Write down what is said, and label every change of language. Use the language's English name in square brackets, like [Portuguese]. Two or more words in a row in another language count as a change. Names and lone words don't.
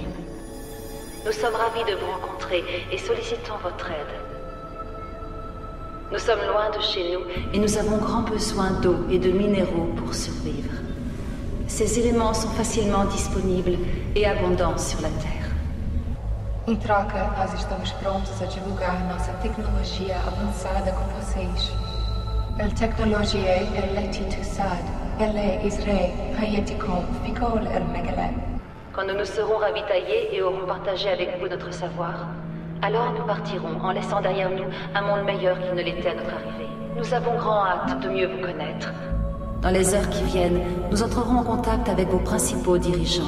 [French] Nous sommes ravis de vous rencontrer et sollicitons votre aide. Nous sommes loin de chez nous et nous avons grand besoin d'eau et de minéraux pour survivre. Ces éléments sont facilement disponibles et abondants sur la Terre. [Portuguese] Em troca, nós estamos prontos a divulgar nossa tecnologia avançada com vocês. A tecnologia [Arabic] التي تساعد على إزراء حياتكم في كل المجالات. [French] Quand nous nous serons ravitaillés et aurons partagé avec vous notre savoir, alors nous partirons en laissant derrière nous un monde meilleur qu'il ne l'était à notre arrivée. Nous avons grand hâte de mieux vous connaître. Dans les heures qui viennent, nous entrerons en contact avec vos principaux dirigeants.